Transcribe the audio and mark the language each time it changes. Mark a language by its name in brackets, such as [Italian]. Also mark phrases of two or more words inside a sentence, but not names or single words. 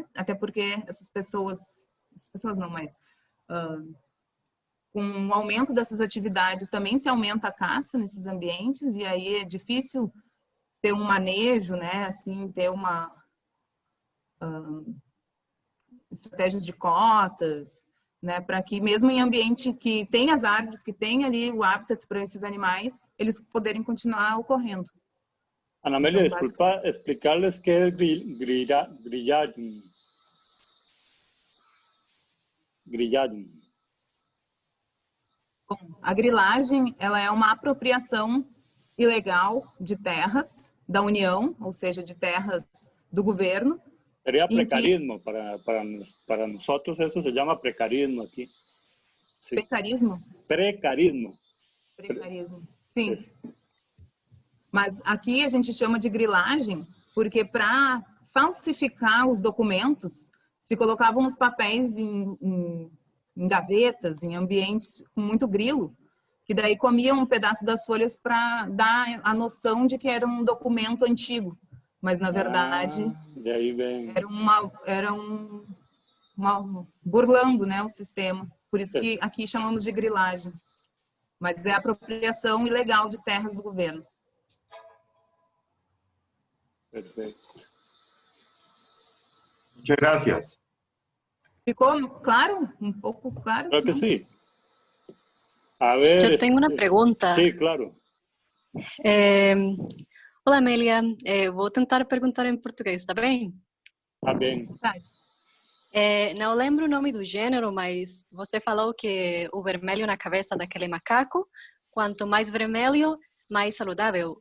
[Portuguese] Até porque essas pessoas não, mas com o aumento dessas atividades também se aumenta a caça nesses ambientes e aí é difícil ter um manejo, né? Assim, ter uma estratégias de cotas, né, para que mesmo em ambiente que tem as árvores, que tem ali o habitat para esses animais, eles poderem continuar ocorrendo. Ana Amelia, Então, [Spanish] disculpa explicarles qué es grillaging. Grillaging. [Portuguese] Bom, a grilagem, ela é uma apropriação ilegal de terras da União, ou seja, de terras do governo. [Spanish] Sería precarismo, para nosotros eso se llama precarismo aquí. Sí. Precarismo? Precarismo. [Portuguese] Precarismo, sim. Mas aqui a gente chama de grilagem porque para falsificar os documentos se colocavam os papéis em gavetas, em ambientes com muito grilo, que daí comiam um pedaço das folhas para dar a noção de que era um documento antigo. Mas, na verdade, era burlando, né, o sistema. Por isso que aqui chamamos de grilagem. Mas é apropriação ilegal de terras do governo. [Spanish] Perfecto. Muchas gracias. [Portuguese] ¿Ficou claro? [Spanish] ¿Un poco claro? Creo que sí. A ver, yo tengo una pregunta. Sí, claro. [Portuguese] Olá, Amélia. Vou tentar perguntar em português, tá bem? Tá bem. Não lembro o nome do gênero, mas você falou que o vermelho na cabeça daquele macaco, quanto mais vermelho, mais saudável.